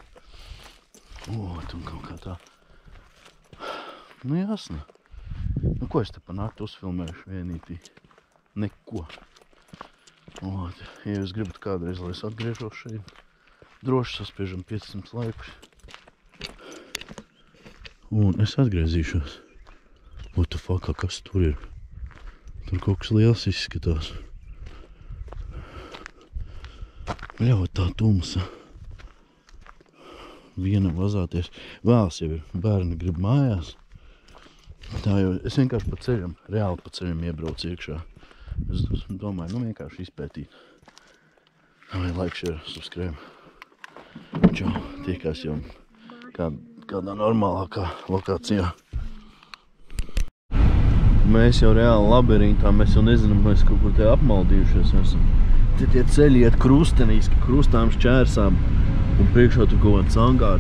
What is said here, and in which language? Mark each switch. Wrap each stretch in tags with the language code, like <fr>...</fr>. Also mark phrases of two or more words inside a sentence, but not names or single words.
<lv>Un kaut kā tā. Nu jāsna. Nu ko es te pa nakti uzfilmēšu vienītī? Neko. Ja jūs gribat kādreiz, lai es atgriežos šeit, droši saspiežam 500 laikus. Un es atgriezīšos.</lv> <en>What the fuck,</en> <lv>kas tur ir? Tur kaut kas liels izskatās. Bļauj, tā tumsa. Vienam vazāties. Vēls jau ir. Bērni grib mājās. Tā jau, es vienkārši pa ceļam, reāli pa ceļam iebraucu iekšā. Es domāju, nu vienkārši izpētīt.</lv> <en>Vai like, share, subscribe.</en> <lv>Čau, tiekās jau kādā normālākā lokācijā. Mēs jau reāli labirintā, mēs jau nezinām, mēs kaut kur te apmaldījušies esam. Te tie ceļi iet krustenīs, ka krustām šķērsām un priekšā tur kaut kāds angārs.</lv>